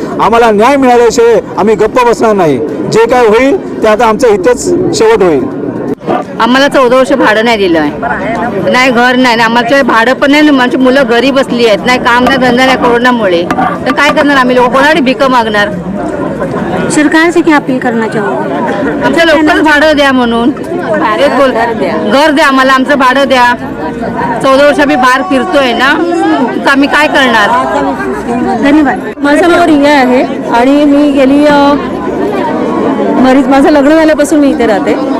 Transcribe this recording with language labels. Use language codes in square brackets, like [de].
[mr] आम्हाला न्याय मिळाल्याशिवाय आम्ही गप्प बसणार नाही। जे काय होईल ते आता आमचं इथंच शेवट होईल। आम्हाला 14 वर्ष भाडं नाही दिलं आहे, नाही घर नाही, आम्हाला भाडं पण नाही, आमची मुलं घरी बसली आहेत, नाही काम नाही, धंदा नाही कोरोनामुळे, तर काय करणार आम्ही लोक, कोणाकडे भिक मागणार? [hi] सरकार से क्या अपील करना चाहोगे? [mr] आमच्या लोकल भाडं द्या म्हणून, घर द्या आम्हाला, आमचं भाडं द्या। 14 वर्ष आम्ही बाहेर फिरतोय ना, तर आम्ही काय करणार? धन्यवाद। माझं नाव रिया आहे आणि मी गेली माझं लग्न झाल्यापासून मी इथे राहते।